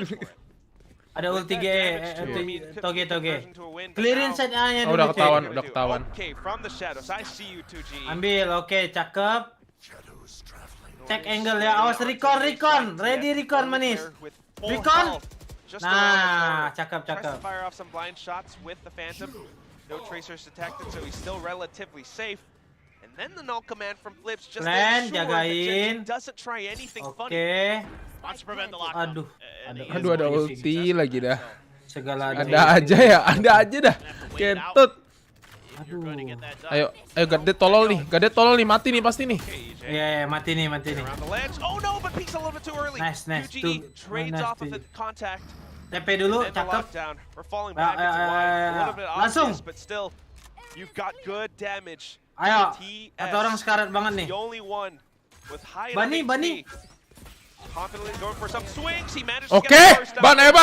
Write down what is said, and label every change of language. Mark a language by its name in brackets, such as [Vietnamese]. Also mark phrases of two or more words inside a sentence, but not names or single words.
[Indonesian] Ada ulti toge. Clearin set A-nya dulu. Udah ketahuan. Ambil, oke, cakep. [English] Check angle [Indonesian] ya. Awas recon. [English] Ready recon [Indonesian] manis. Recon. Nah, cakep. [English] Fire off some blind shots with the Phantom. No tracers detected, so he's still relatively safe. And then the null command from Flips just [Indonesian] Plan, jagain. [English] doesn't try anything funny. [Indonesian] Oke. Aduh, ada ulti lagi dah. Segala ada aja dah. Kentut. Ayo Gadet tolol nih, mati nih pasti nih. Iya, mati nih. Nice. TP dulu, cakep. Langsung. Ayo, satu orang sekarat banget nih. Bani. Oke, ban.